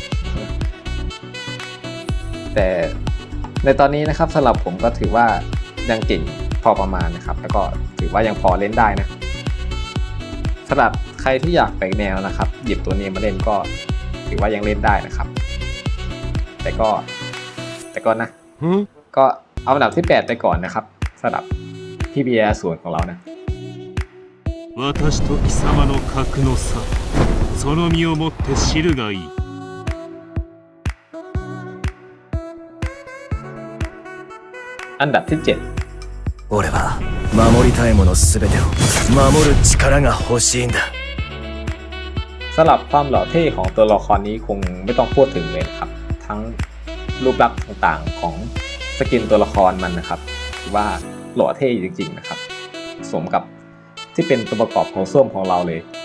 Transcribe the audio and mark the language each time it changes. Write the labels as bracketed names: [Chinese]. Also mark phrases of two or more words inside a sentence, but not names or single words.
[Thai] แต่ในตอนนี้นะครับสำหรับผมก็ถือว่ายังเก่งพอประมาณนะครับแล้วก็ถือว่ายังพอเล่นได้นะสำหรับใครที่อยากแปลกแนวนะครับหยิบตัวนี้มาเล่นก็ถือว่ายังเล่นได้นะครับแต่ก็นะก็เอาอันดับที่8ไปก่อนนะครับสำหรับพี่เบียร์ส่วนของเรานะ [Japanese] 私と貴様の格の差その身をもって知るがいい [Thai] อันดับที่ [Japanese] 俺は守りたいものすべてを守る力が欲しいんだ [Thai] 7สำหรับความหล่อเท่ของตัวละครนี้คงไม่ต้องพูดถึงเลยนะครับทั้งรูปลักษณ์ต่างๆของสกินตัวละครมันนะครับถือว่าหล่อเท่จริงๆนะครับสมกับที่เป็นตัวประกอบของส้วมของเราเลย